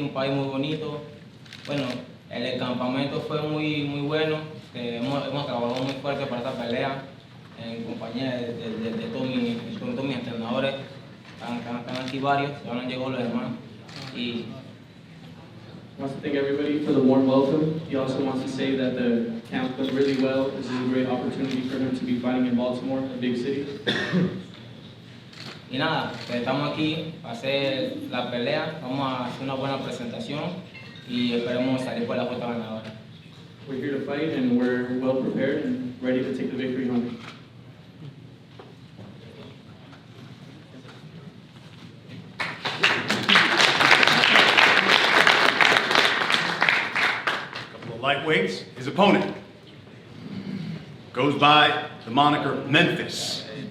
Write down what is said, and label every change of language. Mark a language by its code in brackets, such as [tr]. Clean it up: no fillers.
[es] Un país muy bonito. Bueno, el campamento fue muy bueno. Hemos trabajado muy fuerte para esta pelea en compañía de todos mis entrenadores. Están aquí varios, ya no llegó los demás. Y [en] wants to thank everybody for the warm welcome. He also wants to say that the camp went really well. This is a great opportunity for him to be fighting in Baltimore, a big city. [es] Y nada, que estamos aquí para hacer la pelea, vamos a hacer una buena presentación y esperemos salir por la puerta ganadora. [en] We're here to fight and we're well prepared and ready to take the victory home. Lightweights, his opponent goes by the moniker Memphis.